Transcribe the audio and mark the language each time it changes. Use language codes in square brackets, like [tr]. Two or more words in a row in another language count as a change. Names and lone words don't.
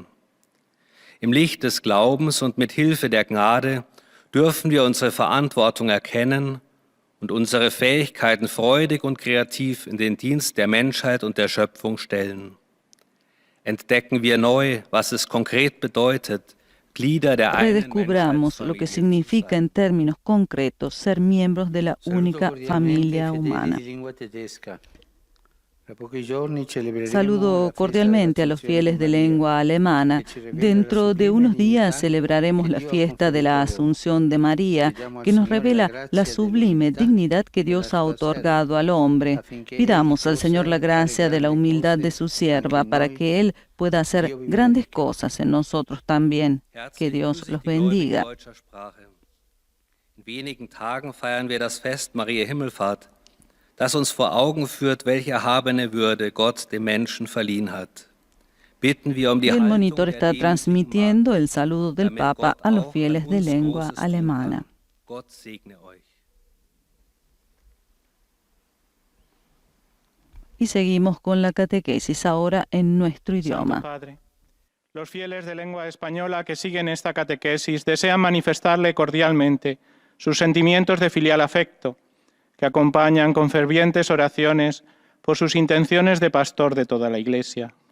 [de] Im Licht des Glaubens und mit Hilfe der Gnade dürfen wir unsere Verantwortung erkennen und unsere Fähigkeiten freudig und kreativ in den Dienst der Menschheit und der Schöpfung stellen. Entdecken wir neu, was es konkret bedeutet, [es] redescubramos lo que significa en términos concretos ser miembros de la única familia humana. Saludo cordialmente a los fieles de lengua alemana. Dentro de unos días celebraremos la fiesta de la Asunción de María, que nos revela la sublime dignidad que Dios ha otorgado al hombre. Pidamos al Señor la gracia de la humildad de su sierva para que Él pueda hacer grandes cosas en nosotros también. Que Dios los bendiga. [de] In wenigen Tagen feiern wir das Fest Mariä Himmelfahrt, das uns vor Augen führt, welche erhabene Würde Gott dem Menschen verliehen hat. Bitten wir um die [es] El [de] Haltung [es] monitor está [de] der [es] transmitiendo el saludo del [de] damit [es] Papa [de] Gott [es] a los [de] auch [es] fieles [de] an [es] de [de] uns [es] lengua [de] Großes tun [es] alemana. [de] kann. Gott segne euch. [es] Y seguimos con la catequesis ahora en nuestro Santo idioma. Padre, los fieles de lengua española que siguen esta catequesis desean manifestarle cordialmente sus sentimientos de filial afecto, que acompañan con fervientes oraciones por sus intenciones de pastor de toda la Iglesia.